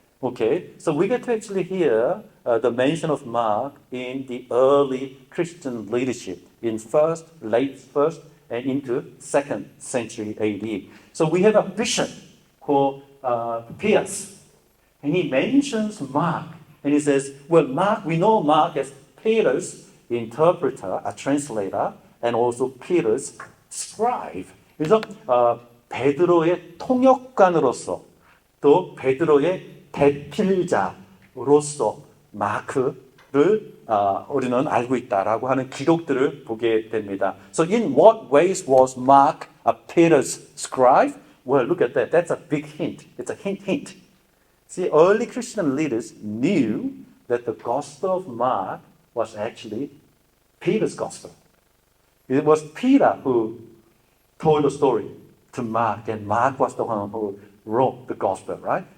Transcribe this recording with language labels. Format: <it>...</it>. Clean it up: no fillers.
<en>Okay, so we get to actually hear the mention of Mark in the early Christian leadership in late first and into 2nd century AD. So we have a bishop called Pius, and he mentions Mark, and he says, well, Mark, we know Mark as Peter's interpreter, a translator, and also Peter's scribe.</en> <ko>그래서 베드로의 통역관으로서 또 베드로의 대필자로서 마크를 우리는 알고 있다라고 하는 기록들을 보게 됩니다.</ko> <en>So in what ways was Mark Peter's scribe? Well, look at that. That's a big hint. It's a hint. See, early Christian leaders knew that the Gospel of Mark was actually Peter's Gospel. It was Peter who told the story to Mark, and Mark was the one who wrote the Gospel, right?</en>